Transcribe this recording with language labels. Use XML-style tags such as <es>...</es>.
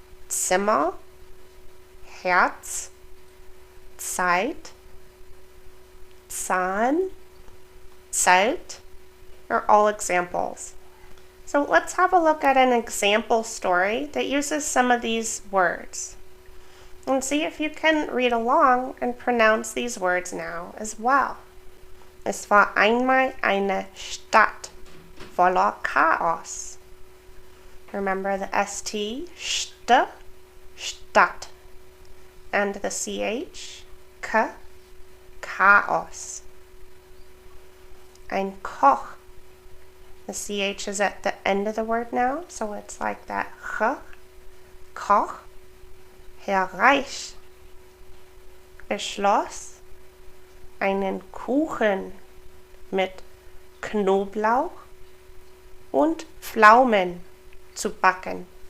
<de>Zimmer, Herz, Zeit, Zahn, Zelt</de> <en>are all examples. So let's have a look at an example story that uses some of these words. And see if you can read along and pronounce these words now as well.</en> <de>Es war einmal eine Stadt voller Chaos.</de> <en>Remember the ST, st, Stadt, and the CH, k, Chaos.</en> <de>Ein Koch.</de> <en>The CH is at the end of the word now, so it's like that ch, Koch.</en> <de>Herr Reich beschloss, einen Kuchen mit Knoblauch und Pflaumen zu backen.</de>